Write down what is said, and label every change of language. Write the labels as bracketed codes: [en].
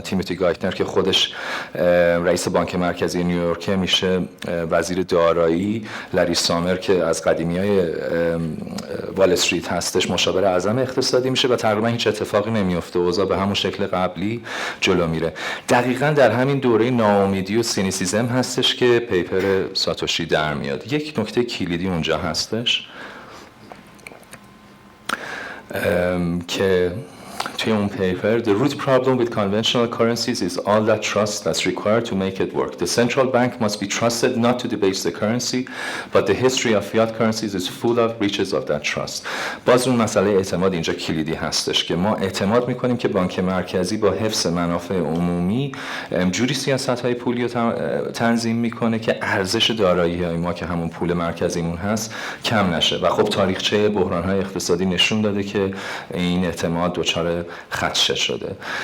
[fa] تیموتی گایتنر که خودش رئیس بانک مرکزی نیویورک میشه وزیر دارایی، لری سامر که از قدیمیای وال استریت هستش مشاور اعظم اقتصادی میشه و تقریبا هیچ اتفاقی نمیفته. اوضاع به همون شکل قبلی جلو میره. دقیقاً در همین دوره ناامیدی و سینیسیزم هستش که پیپر ساتوشی در میاد. یک نکته کلیدی اونجا هستش که توی اون پیپر [en] the root problem with conventional currencies is all that trust that's required to make it work. The central bank must be trusted not to debase the currency, but the history of fiat currencies is full of breaches of that trust. [fa] باز اون مسئله اعتماد اینجا کلیدی هستش که ما اعتماد میکنیم که بانک مرکزی با حفظ منافع عمومی جوری سیاست‌های پولی رو تنظیم میکنه که ارزش دارایی‌های ما که همون پول مرکزیمون هست کم نشه. و خب تاریخچه بحران‌های اقتصادی نشون داده که این اعتماد دچار خدشه شده.